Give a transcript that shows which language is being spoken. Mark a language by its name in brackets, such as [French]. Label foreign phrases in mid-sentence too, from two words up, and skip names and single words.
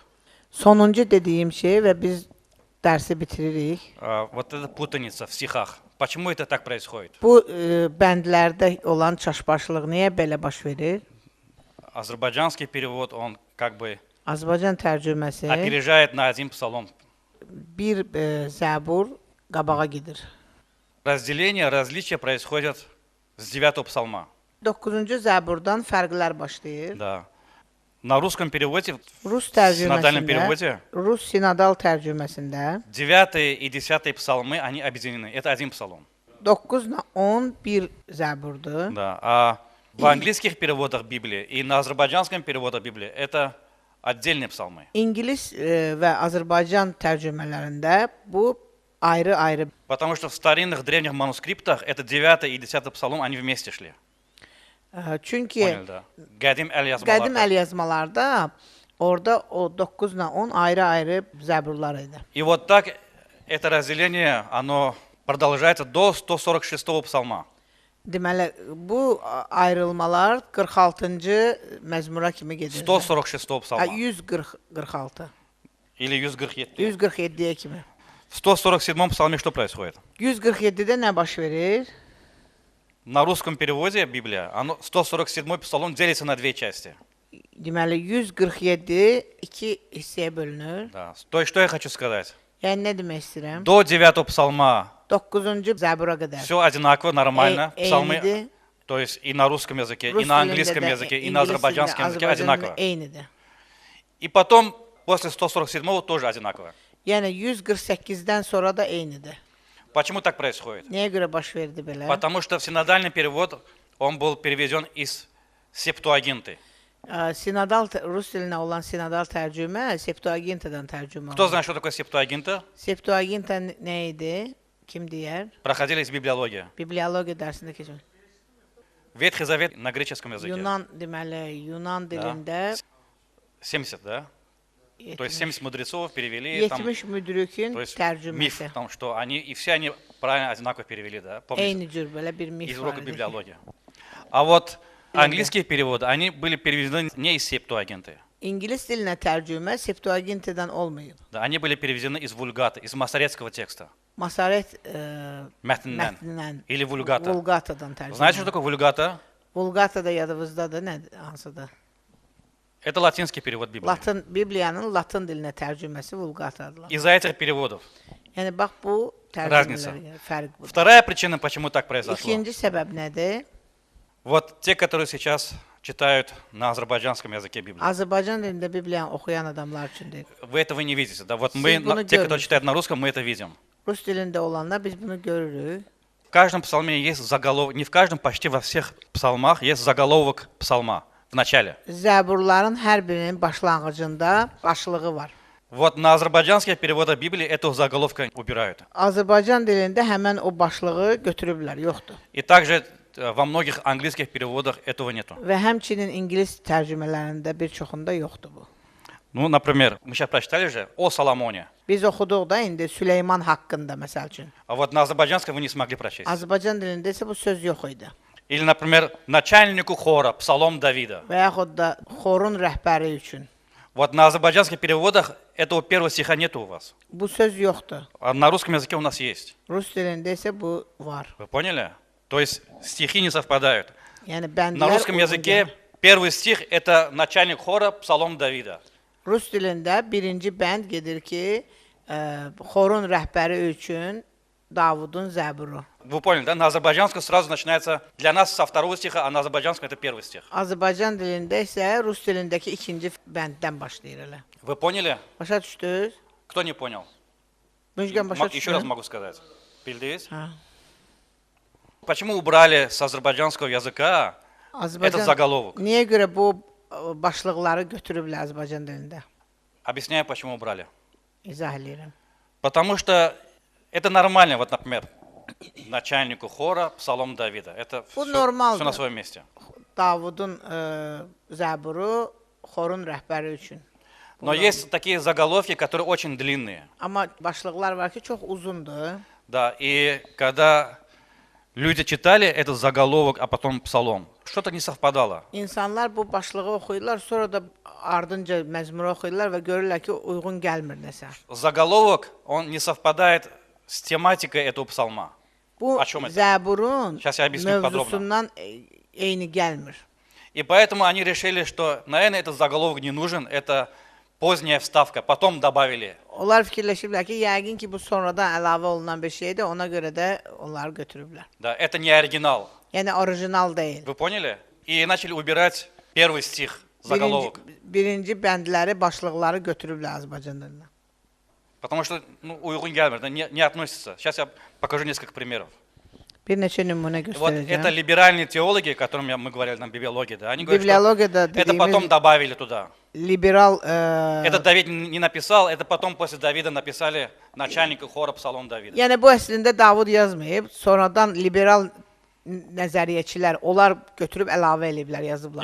[Azerbaijani] Sonuncu dediyim şey və biz dərsi bitiririk. [Russian] Вот эта путаница в стихах. Почему это так происходит? [Azerbaijani] Bu bəndlərdə olan çaşbaşlıq niyə belə baş verir? [Russian] Азербайджанский перевод, он как бы [Azerbaijani] Azərbaycan tərcüməsi [Russian] опережает на один псалом. [Azerbaijani] bir zəbur qabağa gedir. [Russian] Разделение, различия происходят с 9 псалма. [Azerbaijani] 9-cu zəburdan fərqlər başlayır. [Russian] Да. На русском переводе, [Azerbaijani] Rus [Russian] в синодальном [Azerbaijani] tərcüməsində, [Russian] переводе, [Azerbaijani] Rus sinodal tərcüməsində [Russian] 9 и 10 псалмы, они объединены. Это один псалом. [Azerbaijani] 9 ilə 10 bir zəburdur. [Russian] Да. А в английских переводах Библии и на азербайджанском переводе Библии это отдельные псалмы. [Azerbaijani] İngilis və Azərbaycan tərcümələrində bu ayrı-ayrı. [Russian] Потому что в старинных древних манускриптах это 9 и 10 псалом, они вместе шли. [Azerbaijani] Çünki [Russian] Поняли, да? [Azerbaijani] Qədim əl qədim yazmalarda. əl yazmalarda orada o 9 ilə 10 ayrı-ayrı zəburlar idi. [Russian] И вот так это разделение, оно продолжается до 146 псалма. [Azerbaijani] Deməli, bu ayrılmalar 46-cı məzmura kimi gedir. [Russian] 146 псалма. 146. Или 147. [Azerbaijani] 147-yə kimi. [Russian] В 147 псалме что происходит? [Azerbaijani] 147-də nə baş verir? [Russian] На русском переводе Библия, 147 псалом делится на две части. [Azerbaijani] Deməli, 147 iki hissəyə bölünür. [Russian] Да. То есть, что я хочу сказать? [Azerbaijani] Yəni, nə demək istəyirəm? [Russian] До 9 псалма [Azerbaijani] 9-cu zəbura qədər. [Russian] все одинаково, нормально. Псалмы, [Azerbaijani] Eynidir. [Russian] то есть и на русском языке, [Azerbaijani] Rus [Russian] и на [Azerbaijani] dilində [Russian] английском [Azerbaijani] də, [Russian] языке, и на [Azerbaijani] ingilis [Russian] азербайджанском [Azerbaijani] dilində, [Russian] языке [Azerbaijani] Azərbaycan [Russian] одинаково. [Azerbaijani] dilində eynidir. [Russian] И потом, после 147 тоже одинаково. [Azerbaijani] Yəni 148-dən sonra da eynidir. [Russian] Почему так происходит? [Azerbaijani] Nəyə görə baş verdi belə? [Russian] Потому что в синодальный перевод он был переведен из Септуагинты. [Azerbaijani] Sinodal Rus dilinə olan sinodal tərcümə Septuagintadan tərcümə [Russian] Кто [Azerbaijani] olunur. [Russian] знает, что такое Септуагинта? [Azerbaijani] Septuaginta nə idi? Kim deyər? [Russian] Проходили из библиологии. [Azerbaijani] Bibliologiya dərsində keçmiş. [Russian] Ветхий Завет на греческом языке. [Azerbaijani] Yunan deməli, Yunan dilində 70, [Russian] да? То есть 70 70 мудрецов перевели. Там, [Azerbaijani] müdrikün [Russian] то есть миф, [Azerbaijani] tərcüməsi. [Russian] потому что они, и все они правильно, одинаково перевели, да? Помните? [Azerbaijani] Eyni cür belə bir mif [Russian] Из [Azerbaijani] var [Russian] урока [Azerbaijani] idi ki, [Russian] библиологии. А вот английские переводы, они были переведены не из Септуагинты. [Azerbaijani] İngilis dilinə tərcümə Septuagintadan olmayıb. [Russian] Да, они были переведены из Вульгата, из масоретского текста. [Azerbaijani] Masaret Мэтннен. mətnindən [Russian] Или Вульгата. [Azerbaijani] Vulgatadan tərcümə. [Russian] Знаете, что такое Вульгата? [Azerbaijani] Vulgata da yadınızdadır, nə hansıdır? [Russian] Это латинский перевод Библии. [Azerbaijani] Latın Bibliyanın Latın dilinə tərcüməsi Vulgatadır. [Russian] Из-за этих переводов. [Azerbaijani] Yəni bax bu [Russian] Raznica. [Azerbaijani] tərcümələrə fərq budur. [Russian] Вторая причина, почему так произошло. [Azerbaijani] İkinci səbəb nədir? [Russian] Вот те, которые сейчас читают на азербайджанском языке Библию. [Azerbaijani] Azərbaycan dilində Bibliyanı oxuyan adamlar üçündür. [Russian] Вы этого не видите. Да? Вот мы, [Azerbaijani] Siz bunu [Russian] те, которые [Azerbaijani] görmürsünüz. [Russian] читают на русском, мы это видим. [Azerbaijani] Rus dilində olanlar biz bunu görürük. [Russian] В каждом псалме есть заголовок, не в каждом, почти во всех псалмах есть заголовок псалма в начале. [Azerbaijani] Zəburların hər birinin başlanğıcında başlığı var. [Russian] Вот на азербайджанских переводах Библии эту заголовка убирают. [Azerbaijani] Azərbaycan dilində həmən o başlığı götürüblər, yoxdur. [Russian] И также во многих английских переводах этого нету. [Azerbaijani] Və həmçinin ingilis tərcümələrində bir çoxunda yoxdur bu. [Russian] Ну, например, мы сейчас прочитали же о Соломоне. [Azerbaijani] Biz oxuduq da indi Süleyman haqqında məsəl üçün. [Russian] А вот на азербайджанском вы не смогли прочесть. [Azerbaijani] Azərbaycan dilində isə bu söz yox idi. [Russian] Или, например, начальнику хора, псалом Давида. [Azerbaijani] Və yaxud da xorun rəhbəri üçün. [Russian] Вот на азербайджанских переводах этого первого стиха нету у вас. [Azerbaijani] Bu söz yoxdur. [Russian] А на русском языке у нас есть. [Azerbaijani] Rus dilində isə bu var. [Russian] Вы поняли? То есть стихи не совпадают. [Azerbaijani] Yəni bəndlər [Russian] На русском [Azerbaijani] uyğun [Russian] языке [Azerbaijani] gəlir. [Russian] первый стих – это начальник хора, псалом Давида. [Azerbaijani] Rus dilində birinci bənd gedir ki, xorun rəhbəri üçün Davudun zəburu. [Russian] Вы поняли, да? На азербайджанском сразу начинается для нас со второго стиха, а на азербайджанском это первый стих. [Azerbaijani] Azərbaycan dilində isə Rus dilindəki ikinci bənddən başlayır elə. [Russian] Вы поняли? [Azerbaijani] Başa düşdünüz? [Russian] Кто не понял? [Azerbaijani] Müjgan başa [Russian] Еще раз [Azerbaijani] düşdün? [Russian] могу сказать. Bildiz? [Azerbaijani] Hə. [Russian] Почему убрали с азербайджанского языка этот заголовок? [Azerbaijani] Niyə görə bu başlıqları götürüblər Azərbaycan dilində? [Russian] Объясняю, почему убрали. [Azerbaijani] İzah edirəm. [Russian] Потому что это нормально, вот, например, начальнику хора, псалом Давида. Это [Azerbaijani] Bu [Russian] все [Azerbaijani] normaldır. [Russian] на своем месте. [Azerbaijani] Davudun zəburu xorun rəhbəri üçün. [Russian] Но есть такие заголовки, которые очень длинные. [Azerbaijani] Amma başlıqlar var ki, çox uzundur. [Russian] Да, и когда люди читали этот заголовок, а потом псалом, что-то не совпадало. [Azerbaijani] İnsanlar bu başlığı oxuyurlar, sonra da ardınca məzmuru oxuyurlar və görürlər ki, uyğun gəlmir nəsə. [Russian] Заголовок, он не совпадает с тематикой этого псалма. [Azerbaijani] Bu [Russian] О чем это? [Azerbaijani] zəburun [Russian] Сейчас я объясню подробно. [Azerbaijani] mövzusundan eyni gəlmir. [Russian] И поэтому они решили, что, наверное, этот заголовок не нужен, это поздняя вставка, потом добавили. [Azerbaijani] Onlar fikirləşiblər ki, yəqin ki, bu sonradan əlavə olunan bir şeydir, ona görə də onları götürüblər. [Russian] Да, это не оригинал. [Azerbaijani] Yəni orijinal deyil. [Russian] Вы поняли? И начали убирать первый стих, заголовок. [Azerbaijani] Birinci bəndləri, başlıqları götürüblər Azərbaycan dilinə. [Russian] Потому что [Azerbaijani] uyğun gəlmir, [Russian] да, не относится. Сейчас я покажу несколько примеров. [Azerbaijani] Bir neçə nümunə [Russian] Вот это [Azerbaijani] göstərəcəm. [Russian] либеральные теологи, о которых мы говорили на библиологии, да, они говорят, что [Azerbaijani] Bibliologiyada [Russian] это потом [Azerbaijani] dediyimiz [Russian] добавили туда. [Azerbaijani] liberal [Russian] Это Давид не написал, это потом после Давида написали начальника хора Псалом Давида. [Azerbaijani] yəni bu əslində Davud yazmayıb, sonradan liberal nəzəriyyəçilər onlar götürüb əlavə eləyiblər, yazıblar.